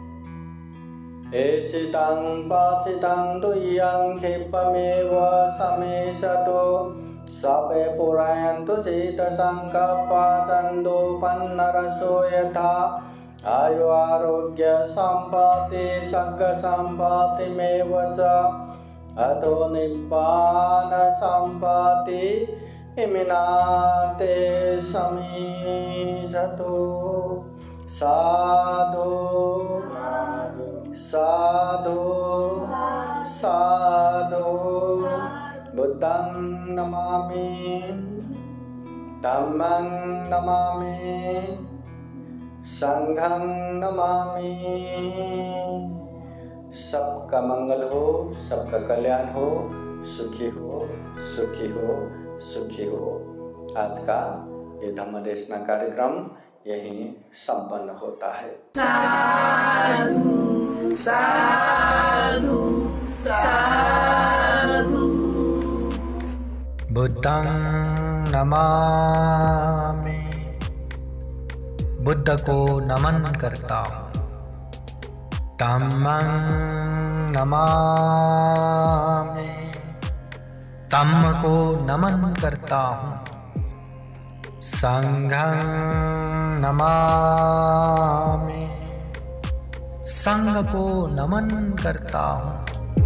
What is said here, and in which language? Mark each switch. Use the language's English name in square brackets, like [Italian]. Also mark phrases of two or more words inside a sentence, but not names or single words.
[Pali] एचितं पाचितं तुय्यं क्षिप्रमेव समेचतो सपे पुरायन्तु चेतसङ्कप्पा चन्दोपन्नरसो यथा आयु आरोग्य संपत्ति सर्ग संपत्तिमेव च अतो निब्बान संपत्ति इमिनाते समीजतो। साधु साधु साधु बुद्धं नमामि धम्मं नमामि संघं नमामि। [Hindi] सबका मंगल हो, सबका कल्याण हो, सुखी हो सुखी हो सुखी हो। आज का ये धम्म देशना कार्यक्रम यहीं संपन्न होता है। [Pali] साधु साधु साधु। बुद्धं नमामि, [Hindi] बुद्ध को नमन करता हूँ। [Pali] धम्मं नमामि, [Hindi] धम्म को नमन करता हूँ। [Pali] संघं नमामि, [Hindi] संघ को नमन करता हूँ।